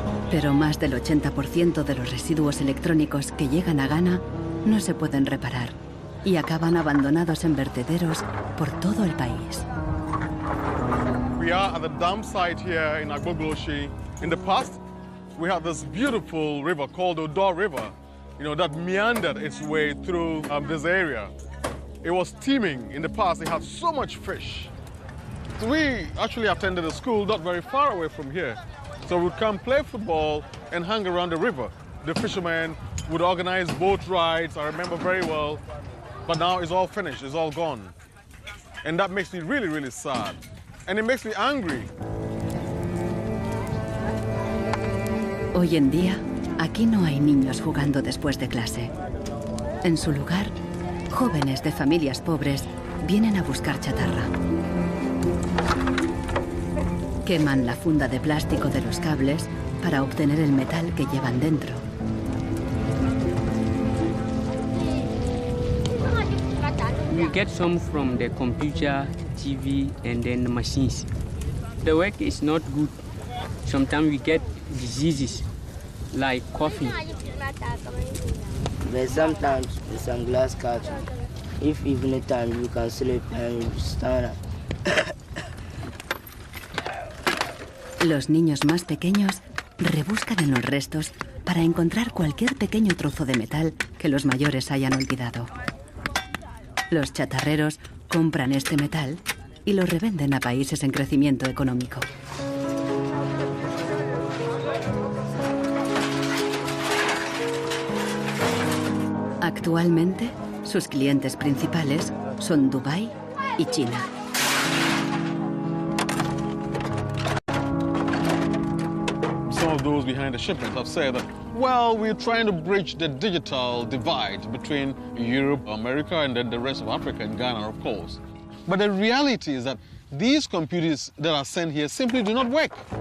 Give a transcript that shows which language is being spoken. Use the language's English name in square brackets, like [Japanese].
[Spanish] Pero más del 80% de los residuos electrónicos que llegan a Ghana no se pueden reparar y acaban abandonados en vertederos por todo el país. [English] We are at the dump site here in Agbogloshi. In the past, we had this beautiful river called Odo River, that meandered its way through this area. It was teeming in the past. It had so much fish. So we actually attended a school not very far away from here. So we'd come play football and hang around the river. The fishermen would organize boat rides, I remember very well. But now it's all finished, it's all gone. And that makes me really, really sad. And it makes me angry. [Spanish] Hoy en día, aquí no hay niños jugando después de clase. En su lugar, jóvenes de familias pobres vienen a buscar chatarra. Queman la funda de plástico de los cables para obtener el metal que llevan dentro. [English] We get some from the computer, TV, and then the machines. The work is not good. Sometimes we get diseases like coughing. But sometimes with some glass cuts, if evening time you can sleep and you stand up. [Spanish] Los niños más pequeños rebuscan en los restos para encontrar cualquier pequeño trozo de metal que los mayores hayan olvidado. Los chatarreros compran este metal y lo revenden a países en crecimiento económico. Actualmente, sus clientes principales son Dubái y China. [English] Some of those behind the shipments have said that, well, we're trying to bridge the digital divide between Europe, America, and then the rest of Africa and Ghana, of course. But the reality is that these computers that are sent here simply do not work.